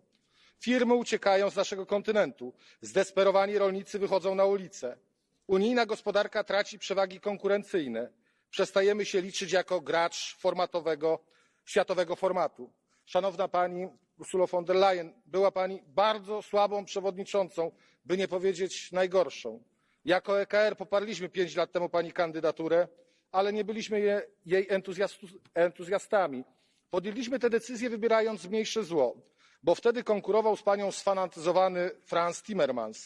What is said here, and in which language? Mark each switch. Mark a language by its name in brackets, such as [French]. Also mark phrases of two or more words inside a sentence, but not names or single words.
[Polish] Firmy uciekają z naszego kontynentu, zdesperowani rolnicy wychodzą na ulice. Unijna gospodarka traci przewagi konkurencyjne. Przestajemy się liczyć jako gracz światowego formatu. Szanowna Pani Ursulo von der Leyen, była Pani bardzo słabą przewodniczącą, by nie powiedzieć najgorszą. Jako EKR poparliśmy 5 lat temu Pani kandydaturę, ale nie byliśmy jej entuzjastami. Podjęliśmy tę decyzję wybierając mniejsze zło, bo wtedy konkurował z Panią sfanatyzowany Frans Timmermans.